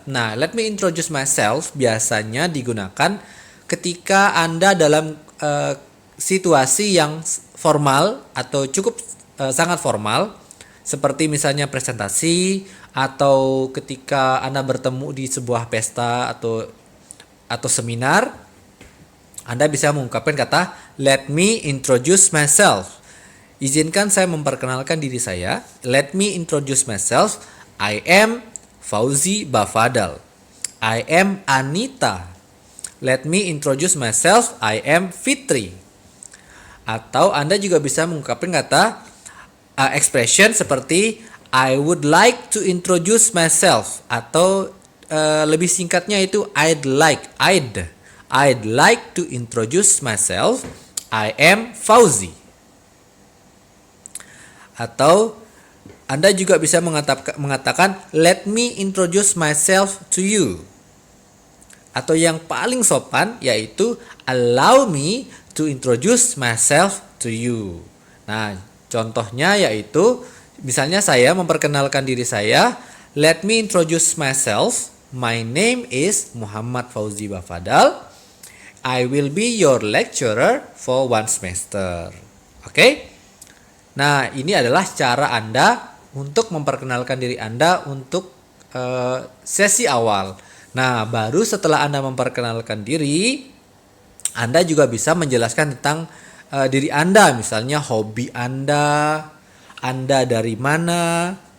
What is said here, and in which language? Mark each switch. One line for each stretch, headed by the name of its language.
Indonesian: Nah,
English: let me introduce myself
Indonesian: biasanya digunakan ketika Anda dalam situasi yang formal atau cukup sangat formal, seperti misalnya presentasi atau ketika Anda bertemu di sebuah pesta atau seminar, Anda bisa mengungkapkan kata let me introduce myself. Izinkan saya memperkenalkan diri saya.
English: Let me introduce myself. I am Fauzi Bafadal. I am Anita. Let me introduce myself. I am Fitri.
Indonesian: Atau Anda juga bisa mengungkapkan kata expression seperti
English: I would like to introduce myself.
Indonesian: Atau lebih singkatnya itu
English: I'd like to introduce myself. I am Fauzi.
Indonesian: Atau Anda juga bisa mengatakan
English: let me introduce myself to you.
Indonesian: Atau yang paling sopan yaitu
English: allow me to introduce myself to you.
Indonesian: Nah, contohnya yaitu misalnya saya memperkenalkan diri saya,
English: let me introduce myself. My name is Muhammad Fauzi Bafadal. I will be your lecturer for 1 semester.
Indonesian: Oke? Nah, ini adalah cara Anda untuk memperkenalkan diri Anda untuk sesi awal. Nah, baru setelah Anda memperkenalkan diri, Anda juga bisa menjelaskan tentang diri Anda. Misalnya hobi Anda dari mana.